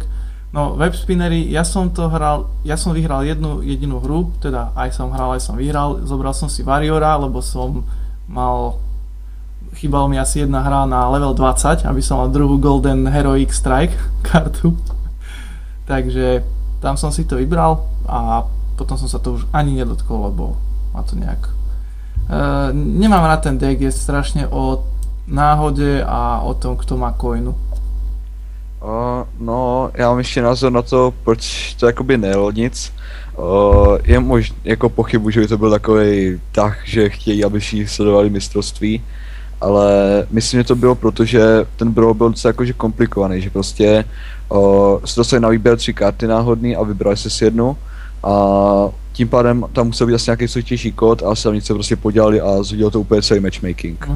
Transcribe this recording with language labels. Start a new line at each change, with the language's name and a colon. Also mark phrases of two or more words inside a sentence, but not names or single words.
Slovak: No, web spinnery, ja som vyhral jednu jedinú hru, teda aj som vyhral, zobral som si Warriora, lebo chýbalo mi asi jedna hra na level 20, aby som mal druhú Golden Heroic Strike kartu. Takže tam som si to vybral a potom som sa to už ani nedotkol, lebo ma to nejak... nemám rád ten deck, je strašne o náhode a o tom, kto má coinu.
Czech: No, já mám ještě názor na to, proč to jakoby nejelo nic. Je možná jako pochybu, že by to byl takovej tah, že chtějí, aby všichni sledovali mistrovství. Ale myslím, že to bylo proto, že ten brawl byl docela jakože komplikovaný, že prostě se dostali na výběr 3 karty náhodný a vybrali si jednu a tím pádem tam musel být asi nějaký složitější kód a sami se prostě podělali a zhodilo to úplně celý matchmaking.